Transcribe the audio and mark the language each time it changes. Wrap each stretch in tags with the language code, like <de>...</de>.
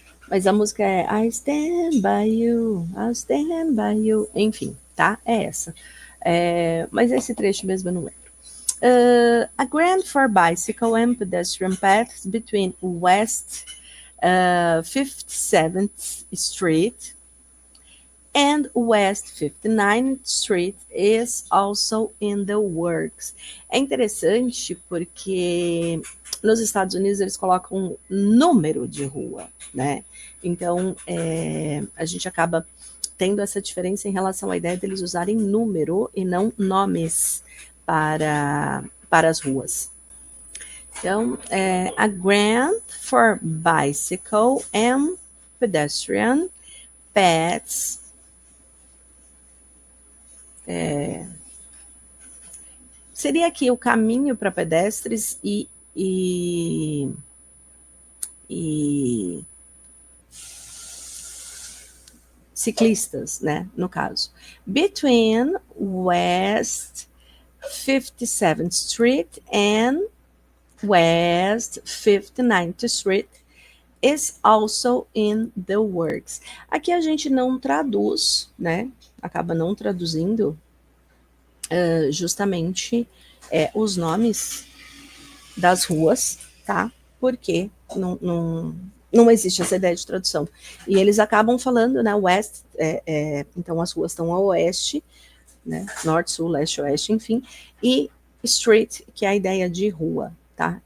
<pt>Mas a música é</pt> <en>I stand by you, I'll stand by you.</en> <pt>Enfim, tá? É essa. Mas esse trecho mesmo eu não lembro.</pt> <en>A grant for bicycle and pedestrian paths between West 57th Street and West 59th Street is also in the works.</en> <pt>É interessante porque nos Estados Unidos eles colocam número de rua, né? Então a gente acaba tendo essa diferença em relação à ideia deles usarem número e não nomes para as ruas. Então,</pt> <en>a grant for bicycle and pedestrian paths</en> <pt>seria aqui o caminho para pedestres e ciclistas, né, no caso.</pt> <en>Between West 57th Street and West 59th Street is also in the works.</en> <pt>Aqui a gente não traduz, né, acaba não traduzindo justamente os nomes das ruas, tá? Porque não existe essa ideia de tradução. E eles acabam falando, né, West, então as ruas estão a oeste, né, norte, sul, leste, oeste, enfim, e street, que é a ideia de rua, tá?</pt>